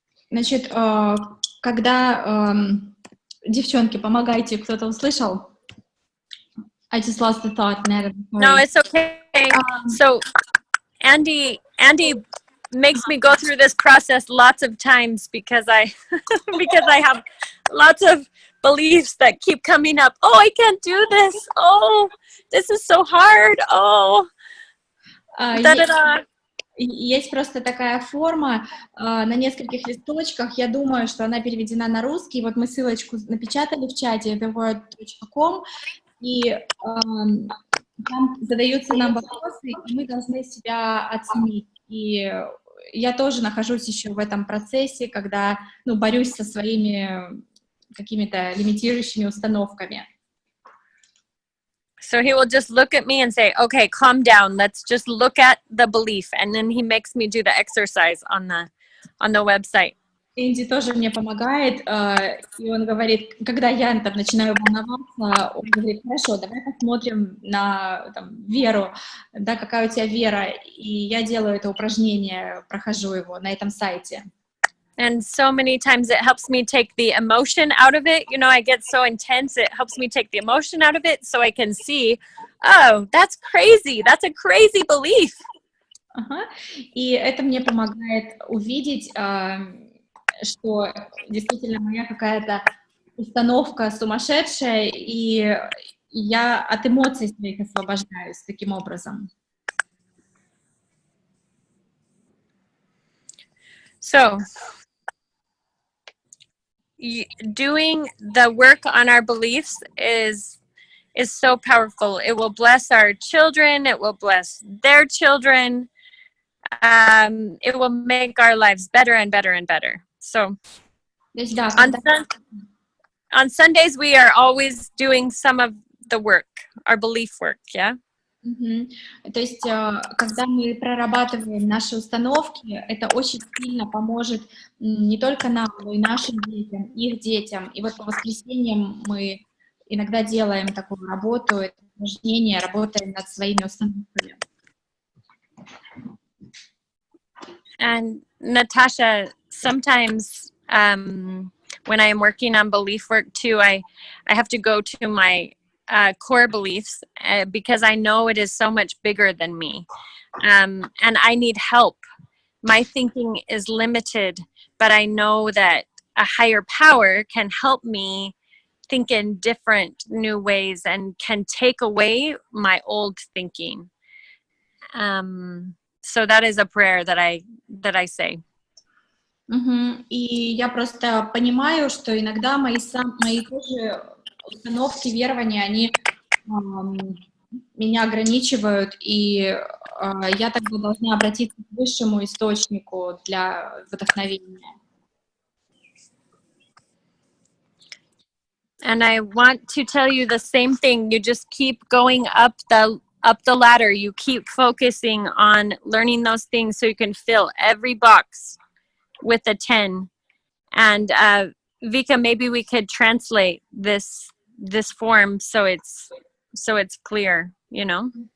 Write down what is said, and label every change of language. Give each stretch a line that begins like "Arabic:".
Russian: Значит, когда девчонки, помогайте, кто-то услышал?
English: I just lost the thought, Natalie. No, it's okay. So Andy makes me go through this process lots of times because I have lots of beliefs that keep coming up. Oh, I can't do this. Oh, this is so hard. Oh, da-da-da.
Russian: Есть просто такая форма на нескольких листочках. Я думаю, что она переведена на русский. Вот мы ссылочку напечатали в чате theword.com, и там задаются нам вопросы, и мы должны себя оценить. И я тоже нахожусь еще в этом процессе, когда борюсь со своими какими-то лимитирующими установками.
English: So he will just look at me and say, okay, calm down. Let's just look at the belief. And then he makes me do the exercise on the website.
Russian: Энди тоже мне помогает, и он говорит, когда я там начинаю волноваться, он говорит, хорошо, давай посмотрим на веру, да, какая у тебя вера, и я делаю это упражнение, прохожу его на этом сайте.
English: And so many times it helps me take the emotion out of it. I get so intense, it helps me take the emotion out of it so I can see, oh, that's crazy. That's a crazy belief.
Russian: И это мне помогает увидеть, что действительно моя какая-то установка сумасшедшая, и я от эмоций своих освобождаюсь таким образом.
English: So, doing the work on our beliefs is so powerful. It will bless our children. It will bless their children. It will make our lives better and better and better. So, on Sundays, we are always doing some of the work, our belief work, yeah?
Russian: То есть, когда мы прорабатываем наши установки, это очень сильно поможет не только нам, но и нашим детям, их детям. И вот по воскресеньям мы иногда делаем такую работу, это упражнение, работаем над своими установками.
English: And Natasha, sometimes when I'm working on belief work too, I have to go to my core beliefs because I know it is so much bigger than me, and I need help. My thinking is limited, but I know that a higher power can help me think in different new ways and can take away my old thinking. So that is a prayer that I say.
Russian: И я просто понимаю, что иногда мои тоже установки, верования, они меня ограничивают, и я тогда должна обратиться к высшему источнику для вдохновения.
English: And I want to tell you the same thing. You just keep going up the ladder. You keep focusing on learning those things so you can fill every box with a 10. And Vika, maybe we could translate this form so it's clear, you know?